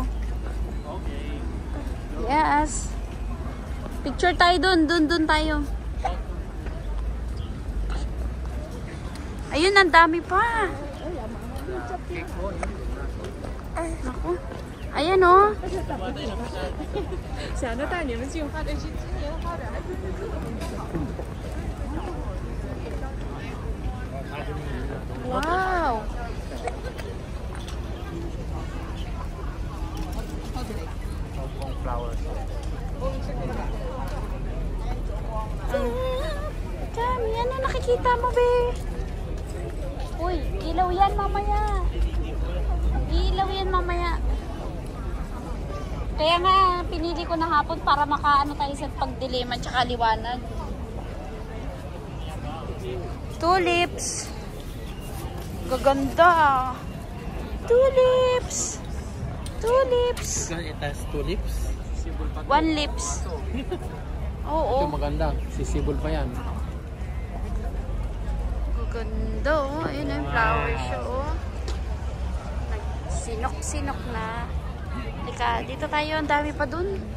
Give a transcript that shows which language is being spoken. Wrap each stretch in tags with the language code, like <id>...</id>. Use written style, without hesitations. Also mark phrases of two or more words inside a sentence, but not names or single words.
<en>Okay.</en> <tl>Yes. Picture tayo dun. Dun tayo. Ayun, ang dami pa. Ay, naku. Ayan, oh.</tl> <zh>想着带你们进花店去今年的花展。</zh> <en>Wow. Flowers.</en> <tl>Dami, ano nakikita mo, be? Uy, ilaw yan mamaya. Ilaw yan mamaya. Kaya nga, pinili ko na hapon para makaano tayo sa pagdilim at saka liwanag.</tl> <en>Tulips.</en> <tl>Gaganda.</tl> <en>Tulips. Tulips. It has two lips.</en> <tl>Sisibol pa.</tl> <en>One lips. Oo.</en> <tl>Ito maganda. Sisibol pa yan. Gaganda, oh. Ayun yung flower show, oh. Sinok-sinok na. Lika, dito tayo. Ang dami pa dun.</tl>